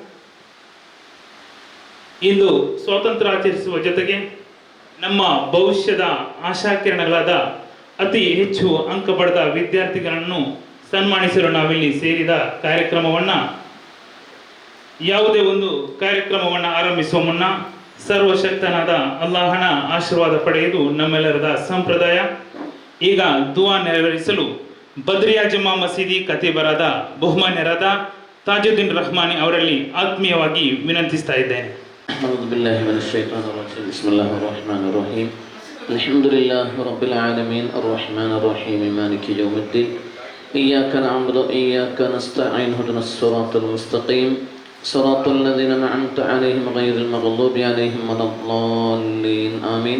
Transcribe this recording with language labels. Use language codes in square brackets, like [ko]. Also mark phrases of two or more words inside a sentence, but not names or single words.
[kn] ಇಂದು ಸ್ವಾತಂತ್ರ್ಯ ಆಚರಿಸುವ ಜೊತೆಗೆ ನಮ್ಮ ಭವಿಷ್ಯದ ಆಶಾಕಿರಣಗಳಾದ ಅತಿ ಹೆಚ್ಚು ಅಂಕ ಪಡೆದ ವಿದ್ಯಾರ್ಥಿಗಳನ್ನು ಸನ್ಮಾನಿಸಲು ನಾವಿಲ್ಲಿ ಸೇರಿದ ಕಾರ್ಯಕ್ರಮವನ್ನು ಯಾವುದೇ ಒಂದು ಕಾರ್ಯಕ್ರಮವನ್ನು ಆರಂಭಿಸುವ ಮುನ್ನ ಸರ್ವಶಕ್ತನಾದ ಅಲ್ಲಾಹನ ಆಶೀರ್ವಾದ ಪಡೆಯುವುದು ನಮ್ಮೆಲ್ಲರದ ಸಂಪ್ರದಾಯ. ಈಗ ದುವಾ ನೆರವೇರಿಸಲು ಬದ್ರಿಯಾ ಜುಮಾ ಮಸೀದಿ ಖತೀಬರಾದ ಬಹುಮಾನ್ಯರಾದ ತಾಜುದ್ದೀನ್ ರಹಮಾನಿ ಅವರಲ್ಲಿ ಆತ್ಮೀಯವಾಗಿ ವಿನಂತಿಸ್ತಾ ಇದ್ದೇನೆ. [ar] أعوذ بالله من الشيطان الرجيم. بسم الله الرحمن الرحيم. الحمد لله رب العالمين الرحمن الرحيم مالك يوم الدين. إياك نعبد وإياك نستعين اهدنا الصراط المستقيم صراط الذين أنعمت عليهم غير المغضوب عليهم ولا الضالين آمين.